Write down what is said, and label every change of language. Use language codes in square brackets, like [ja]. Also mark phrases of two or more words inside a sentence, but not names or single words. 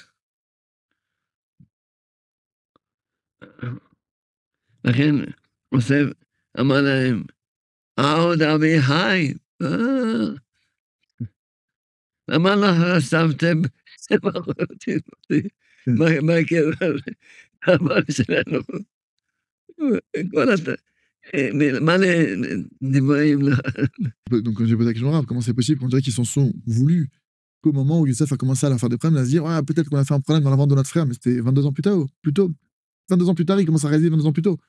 [he] לכן יוסף אמר להם, עוד אבי חי, למה לא חשבתם מה יקרה לאבא שלנו? [fr] Donc, quand j'ai posé la question, comment c'est possible qu'on dirait qu'ils s'en sont voulus qu'au moment où Youssef a commencé à leur faire des problèmes, à se dire, ah, peut-être qu'on a fait un problème dans la vente de notre frère, mais c'était 22 ans plus tard, 22 ans plus tard, ils commencent à réaliser 22 ans plus tôt.